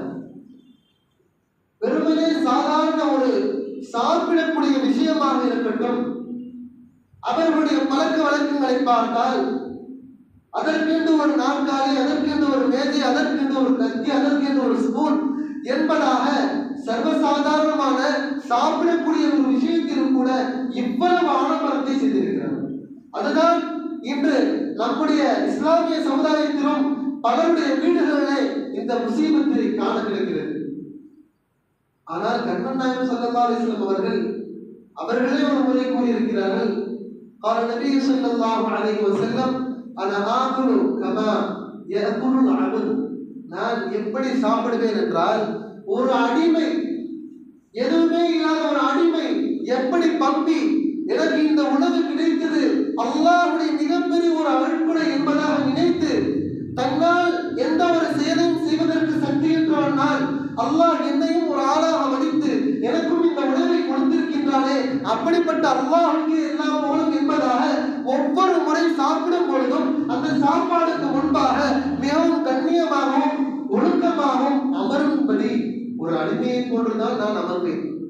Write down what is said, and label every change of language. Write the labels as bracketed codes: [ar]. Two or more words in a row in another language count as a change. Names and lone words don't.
[ta] வெறுமனே சாதாரண ஒரு சாப்பிடக்கூடிய விஷயமாக இருக்கட்டும், அவர்களுடைய பழக்க வழக்கங்களை பார்த்தால் அதற்கென்று ஒரு நாற்காலி, அதற்கென்று ஒரு மேஜை, அதற்கென்று ஒரு கத்தி, அதற்கென்று ஒரு ஸ்பூன் என்பதாக சர்வசாதாரணமான சாப்பிடக்கூடிய ஒரு விஷயத்திலும் கூட இவ்வளவு ஆடம்பரத்தை செய்திருக்கிறார்கள். அதுதான் இன்று நம்முடைய இஸ்லாமிய சமுதாயத்திலும் பலருடைய வீடுகளிலே இந்த முசீபத்தை காண கிடைக்கிறது. ஆனால் கண்மன் நாயகம் [ar] صلى الله عليه وسلم [ta] அவர்களே ஒரு முறை கூறியிருக்கிறார்கள், [ar] قال النبي صلى الله عليه وسلم انا اكل كما ياكل العبد. [ta] நான் எப்படி சாப்பிடுவேன் என்றால், ஒரு அடிமை, எதுவுமே இல்லாத ஒரு அடிமை எப்படி பம்பி எனக்கு இந்த உணவு கிடைத்தது அல்லாஹ்வுடைய மிகப்பெரிய ஒரு அருள்கொடை என்பதாக நினைத்து தன்னால் எந்த ஒரு செயலையும் செய்வதற்கு சக்தியற்றவனால் அல்லாஹ் என்னையும் ஒரு ஆளாக வடித்து எனக்கும் இந்த உணவை கொடுத்திருக்கின்றானே, அப்படிப்பட்ட அல்லாஹ்வுக்கு எல்லா புகழும் என்பதாக ஒவ்வொரு முறை சாப்பிடும் பொழுதும் அந்த சாப்பாடுக்கு முன்பாக மிகவும் கண்ணியமாகவும் ஒழுக்கமாகவும் அமரும்படி ஒரு அடிமையை போன்றுதான் நான் அமர்வேன்.